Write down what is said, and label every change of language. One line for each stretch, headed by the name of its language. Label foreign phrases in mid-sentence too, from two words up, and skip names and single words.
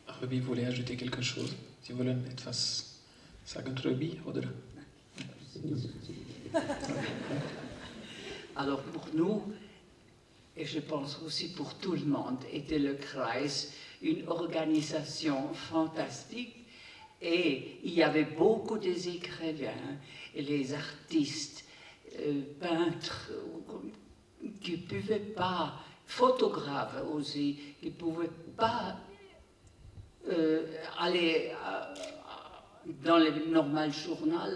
French: Rugby voulait ajouter quelque chose.
German: Sie wollen etwas sagen Rugby, oder?
French: Alors pour nous, et je pense aussi pour tout le monde, était le Kreis une organisation fantastique et il y avait beaucoup des écrivains et les artistes, peintres qui ne pouvaient pas, photographes aussi, qui ne pouvaient pas aller dans le normal journal.